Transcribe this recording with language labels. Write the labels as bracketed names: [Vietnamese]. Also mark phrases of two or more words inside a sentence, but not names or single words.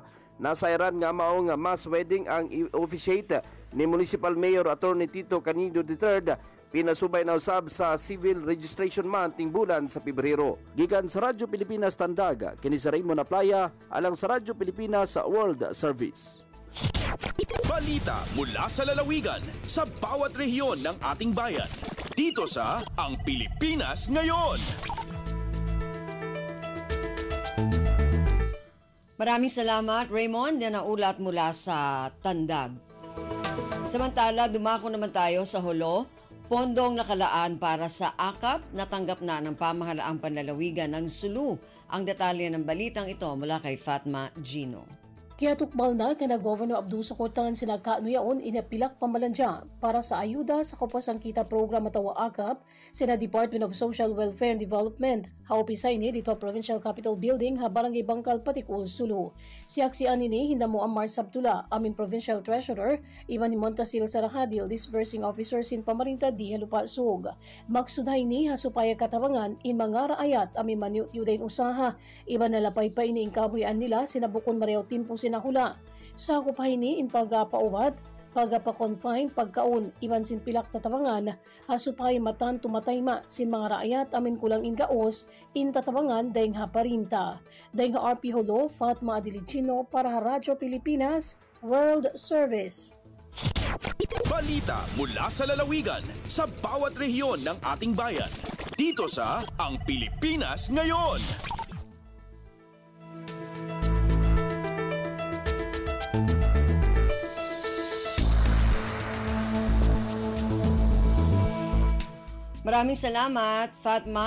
[Cebuano] Nasairan nga mao nga [English] mass wedding [Cebuano] ang officiate ni Municipal Mayor Attorney Tito Canido III. Pinasubay na usab sa Civil Registration Month ning bulan sa Pebrero. Gikan sa Radyo Pilipinas Tandag, kini sa Raymond Aplaya, alang sa Radyo Pilipinas World Service. [Filipino] Balita mula sa lalawigan sa bawat rehiyon ng ating bayan. Dito sa Ang Pilipinas Ngayon. Maraming salamat, Raymond. Yan ang ulat mula sa Tandag. Samantala, dumako naman tayo sa Hulo. Pondong nakalaan para sa AKAP, natanggap na ng pamahalaang panlalawigan ng Sulu. Ang detalye ng balitang ito mula kay Fatma Gino. [Tausug] Tiyatukbal na kana Governor Abdul Sakutan sina kaanuyaon inapilak pamalandya para sa ayuda sa Kapasang Kita Program atawa AKAP sina Department of Social Welfare and Development. Haupisay ni dito Provincial Capitol Building ha Barangay Bangkal Patikul, Sulu. Siaksian ni hindamo ang Mars Abdullah, aming [English] Provincial Treasurer, [Tausug] iban ni Montasil Sarahadil, [English] Disbursing Officer [Tausug] sin Pamarinta di Halupasug. Maksudhay ni hasupaya katabangan in mga raayat aming maniut-yudain usaha, iban nalapay pa ini ingkabuyan nila sinabukon Mario Timpo sinahula. Sa kupahini in pagpaubat, pagpa-confine, pagkaon, iban sin pilak tatabangan, hasupay matan tumatayma sin mga raayat amin kulang ingaos, in tatabangan dahing haparinta. Dahing ha RP Holo, Fatma Adilicino para ha Radyo Pilipinas World Service. [Filipino] Balita mula sa lalawigan sa bawat rehiyon ng ating bayan. Dito sa Ang Pilipinas Ngayon. Maraming salamat, Fatma.